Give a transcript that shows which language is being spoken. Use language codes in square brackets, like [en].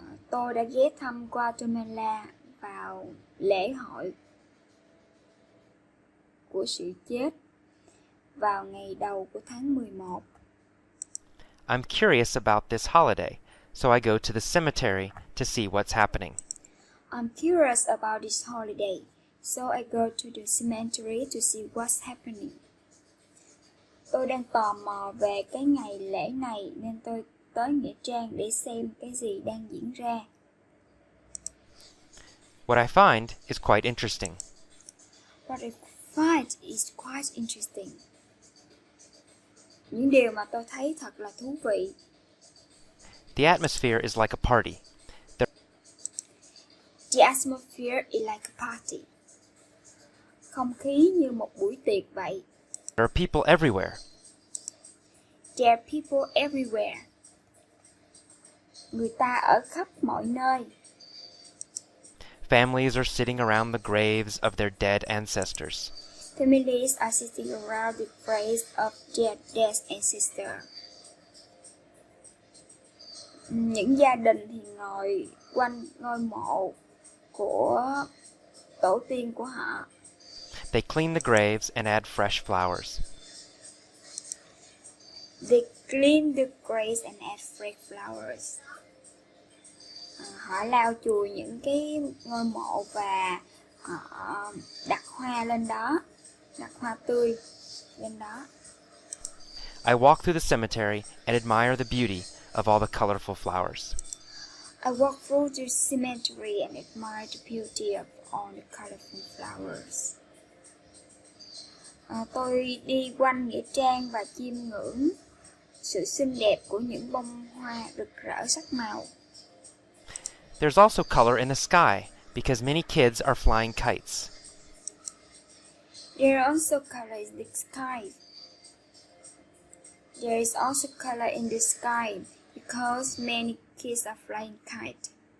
[vi] Tôi đã ghé thăm Guatemala vào lễ hội của sự chết vào ngày đầu của tháng 11. [en] I'm curious about this holiday, so I go to the cemetery to see what's happening. I'm curious about this holiday, so I go to the cemetery to see what's happening. [vi] Tôi đang tò mò về cái ngày lễ này nên tôi tới nghĩa trang để xem cái gì đang diễn ra. [en] What I find is quite interesting. What I find is quite interesting. [vi] Những điều mà tôi thấy thật là thú vị. [en] The atmosphere is like a party. The atmosphere is like a party. [vi] Không khí như một buổi tiệc vậy. [en] There are people everywhere. There are people everywhere. [vi] Người ta ở khắp mọi nơi. [en] Families are sitting around the graves of their dead ancestors. Families are sitting around the graves of their dead ancestors. [vi] Những gia đình thì ngồi quanh ngôi mộ của tổ tiên của họ. [en] They clean the graves and add fresh flowers. They clean the graves and add fresh flowers. [vi] Họ lau chùi những cái ngôi mộ và họ đặt hoa lên đó, đặt hoa tươi lên đó. [en] I walk through the cemetery and admire the beauty of all the colorful flowers. I walk through the cemetery and admire the beauty of all the colorful flowers. [vi] Tôi đi quanh nghĩa trang và chiêm ngưỡng sự xinh đẹp của những bông hoa rực rỡ sắc màu. [en] There's also color in the sky because many kids are flying kites. There is also color in the sky. There is also color in the sky because many kids are flying kites.